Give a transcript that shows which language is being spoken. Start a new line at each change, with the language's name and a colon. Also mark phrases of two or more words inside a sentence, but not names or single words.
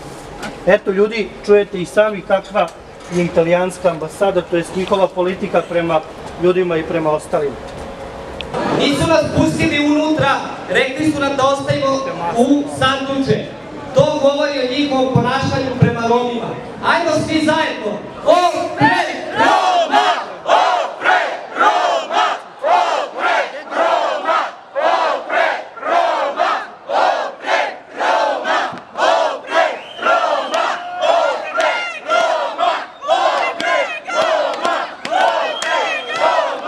Serbian: Eto ljudi, čujete i sami kakva je italijanska ambasada, to je njihova politika prema ljudima i prema ostalim. Nisu nas pustili unutra, rekli su nam da ostavimo u sanduče. To govori o njihovom ponašanju prema Romima. Ajmo svi zajedno.
Romany: Opre Roma! Opre Roma! Opre Roma! Opre Roma! Opre Roma! Opre Roma! Opre Roma! Opre Roma! Opre Roma!